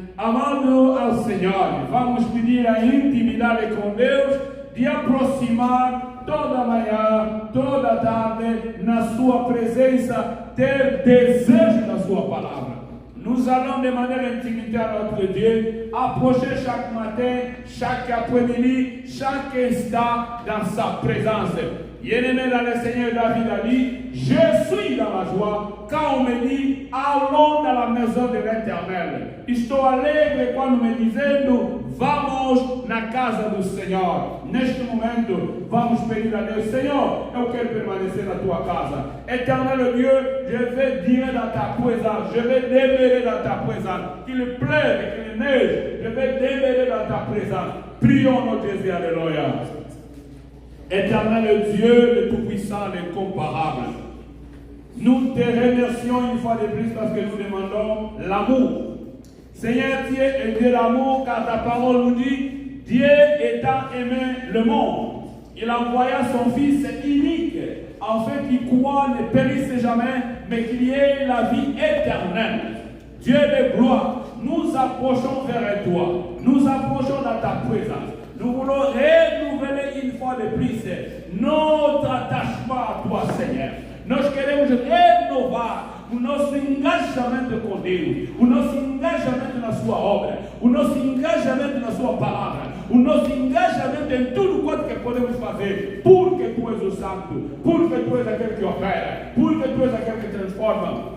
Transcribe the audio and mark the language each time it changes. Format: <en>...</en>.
<pt>Amado ao Senhor, vamos pedir a intimidade com Deus de aproximar toda manhã, toda tarde, na sua presença, ter desejo da sua palavra.</pt> <fr>Nous allons demander l'intimité à notre Dieu, approcher chaque matin, chaque après-midi, chaque instant dans sa présence. Bien-aimé dans le Seigneur, David a dit, je suis dans la joie quand on me dit, allons dans la maison de l'Éternel.</fr> <pt>Estou alegre quando me dizendo, vamos na casa do Senhor. Neste momento, vamos pedir a Deus, Senhor, eu quero permanecer na tua casa.</pt> <fr>Éternel Dieu, je vais dîner dans ta présence, je vais demeurer dans ta présence. Qu'il pleuve, qu'il neige, je vais demeurer dans ta présence. Prions notre Jésus, alléluia. Éternel Dieu, le Tout-Puissant, l'incomparable, nous te remercions une fois de plus parce que nous demandons l'amour. Seigneur, tu es Dieu l'amour, car ta parole nous dit, Dieu étant aimé le monde, il envoya son Fils unique, afin qu'il croit ne périsse jamais, mais qu'il y ait la vie éternelle. Dieu de gloire, nous approchons vers toi, nous approchons dans ta présence. Nous voulons renouveler une fois de plus notre attachement à toi, Seigneur.</fr> <pt>Nós queremos renovar o nosso engajamento com Deus, o nosso engajamento na sua obra, o nosso engajamento na sua palavra, o nosso engajamento em tudo quanto que podemos fazer, porque tu és o santo, porque tu és aquele que opera, porque tu és aquele que transforma.</pt>